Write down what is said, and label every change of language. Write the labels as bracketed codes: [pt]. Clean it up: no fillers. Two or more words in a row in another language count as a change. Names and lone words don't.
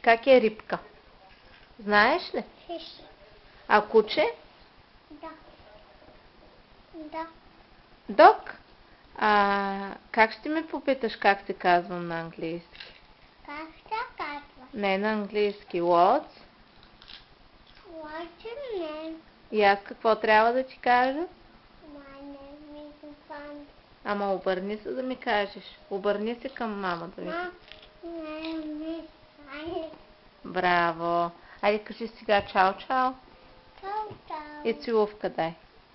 [bg] Как е рибка? Знаеш ли? Фиш. А куче? Да. Да. Дог? Как ще ме попиташ как се казвам на английски? Как се казва? Не на английски. [en] What? What's your name? [bg] И аз какво трябва да ти кажа? [en] My name is Fun. [bg] Ама обърни се да ми кажеш. Обърни се към мама да ми кажеш. [en] My name is Fun. [bg] Браво! Айде кажи сега чао-чао. Ciao, ciao. И целувка дай.